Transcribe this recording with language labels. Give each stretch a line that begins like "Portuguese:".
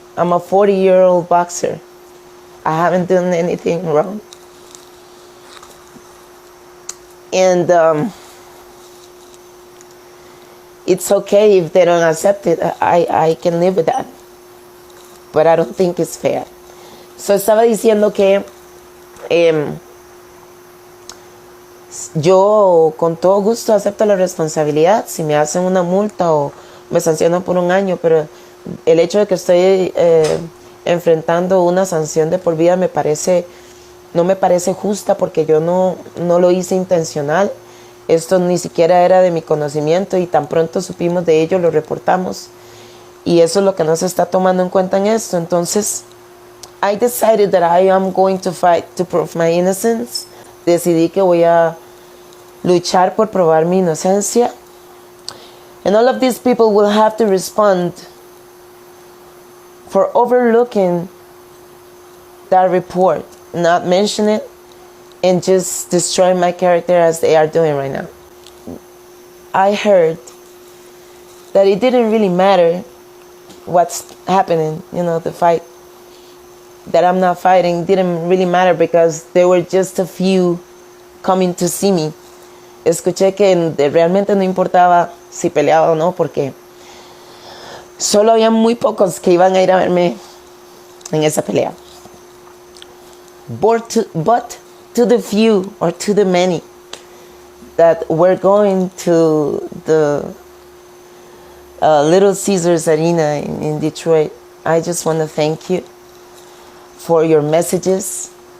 English: I'm a 40-year-old boxer. I haven't done anything wrong. And it's okay if they don't accept it. I can live with that. But I don't think it's fair.
Spanish: So estaba diciendo que yo con todo gusto acepto la responsabilidad si me hacen una multa o me sancionan por 1 año, pero el hecho de que estoy enfrentando una sanción de por vida no me parece justa, porque yo no lo hice intencional. Esto ni siquiera era de mi conocimiento, y tan pronto supimos de ello lo reportamos, y eso es lo que no se está tomando en cuenta en esto. Entonces
English: I decided that I am going to fight to prove my innocence.
Spanish: Decidí que voy a luchar por probar mi inocencia,
English: and all of these people will have to respond for overlooking that report, not mention it, and just destroy my character as they are doing right now. I heard that it didn't really matter what's happening, you know, the fight that I'm not fighting didn't really matter because there were just a few coming to see me.
Spanish: Escuché que realmente no importaba si peleaba o no, porque solo había muy pocos que iban a ir a verme en esa pelea.
English: But to the few, or to the many, that were going to the Little Caesars Arena in Detroit, I just want to thank you for your messages.